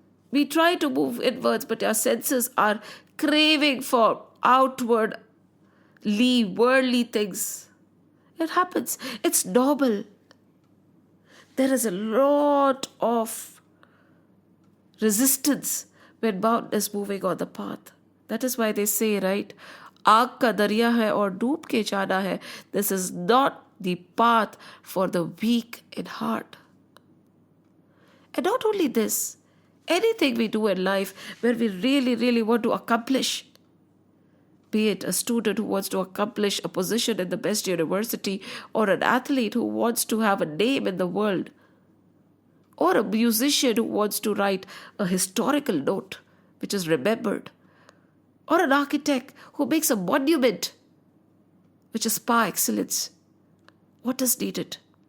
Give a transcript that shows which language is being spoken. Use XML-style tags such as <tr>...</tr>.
<en>We try to move inwards, but our senses are craving for outwardly worldly things. It happens. It's normal. There is a lot of resistance when one is moving on the path. That is why they say, right,</en> <hi>आग का दरिया है और डूब के जाना है.</hi> <en>This is not the path for the weak in heart. And not only this, anything we do in life where we really, really want to accomplish, be it a student who wants to accomplish a position in the best university, or an athlete who wants to have a name in the world, or a musician who wants to write a historical note which is remembered, or an architect who makes a monument which is par excellence. What is needed?</en>